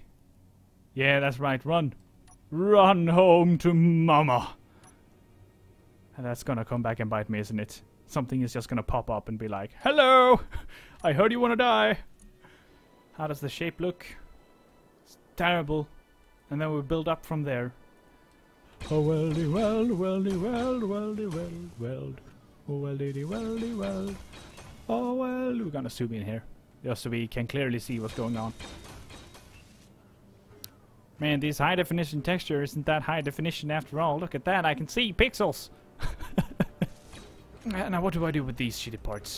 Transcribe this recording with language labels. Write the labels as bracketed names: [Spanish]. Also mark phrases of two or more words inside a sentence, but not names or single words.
[English] Yeah, that's right. Run. Run home to mama. And that's gonna come back and bite me, isn't it? Something is just gonna pop up and be like, hello! I heard you wanna die. How does the shape look? It's terrible. And then we build up from there. Oh, weldy, weld, weldy, weld, weldy, weld, weld. Oh, weldy, weldy, weld. Oh, well, we're gonna zoom in here. Just so we can clearly see what's going on. Man, this high definition texture isn't that high definition after all. Look at that, I can see pixels! Now what do I do with these shitty parts?